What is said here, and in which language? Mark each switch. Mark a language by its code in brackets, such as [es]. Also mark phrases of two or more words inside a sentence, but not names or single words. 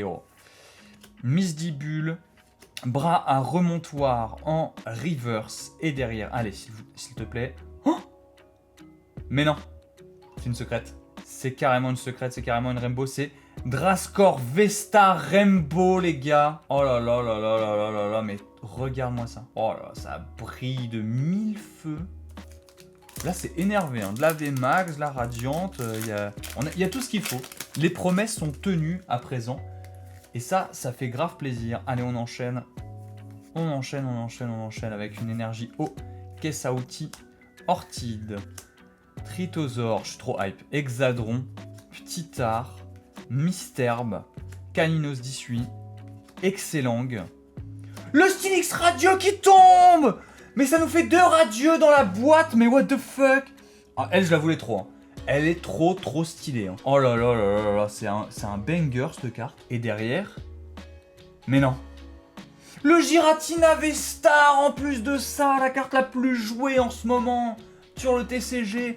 [fr] Oh. Misdibule. Bras à remontoir en reverse et derrière. Allez, s'il te plaît. Oh, mais non, c'est une secrète. C'est carrément une secrète, c'est carrément une Rainbow. C'est Drascore Vesta Rainbow, les gars. Oh là là là là là là là là, mais regarde-moi ça. Oh là, ça brille de mille feux. Là, c'est énervé. Hein. De la VMAX, de la Radiante. Il y a tout ce qu'il faut. Les promesses sont tenues à présent. Et ça fait grave plaisir. Allez, on enchaîne. On enchaîne avec une énergie eau. Caisse à outils. Orchide. Tritosaure. Je suis trop hype. Hexadron. Petit Art. Misterbe. Caninos 18. Excellang. Le Stylix Radio qui tombe! Mais ça nous fait 2 radieux dans la boîte. Mais [en] what the fuck? [fr] Ah, elle, je la voulais trop. Hein. Elle est trop stylée. Hein. Oh là là là là là, c'est un banger cette carte. Et derrière... Mais non. Le Giratina V-Star en plus de ça, la carte la plus jouée en ce moment sur le TCG.